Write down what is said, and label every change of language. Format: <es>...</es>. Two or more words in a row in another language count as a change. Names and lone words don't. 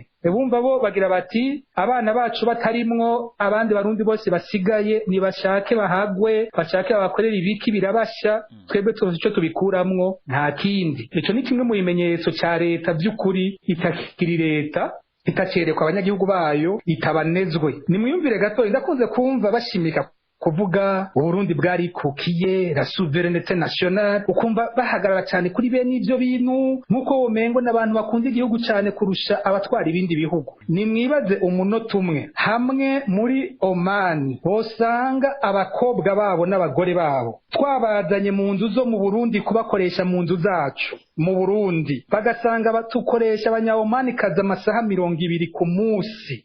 <rn>Bumva bo bagira bati abana bacu batarimwo abandi barundi bose basigaye nibashake bahagwe, bashake abakorera ibiki birabasha, twebwe tuzi ico tubikuramwo nta kindi. Ico ni kimwe mu bimenyetso ca leta by'ukuri itakiri leta. itacerekwa abanyagihugu bayo itabanezwe. Nimwiyumvire gato ndakunze kumva bashimika kuvuga Burundi bwarikukiye</rn> <fr>la souveraineté nationale,</fr> <rn>ukumva bahagarara cyane kuri bene ivyo bintu nkuko womengo n'abantu bakunda igihugu cyane kurusha abatwara ibindi bihugu. Nimwibaze umunota umwe hamwe muri Oman bosanga abakobwa babo n'abagore babo twabazanye mu nzu zo mu Burundi kubakoresha mu nzu zacu mu Burundi, bagasanga batukoresha abanya-Oman kaza amasaha 20 ku munsi.</rn>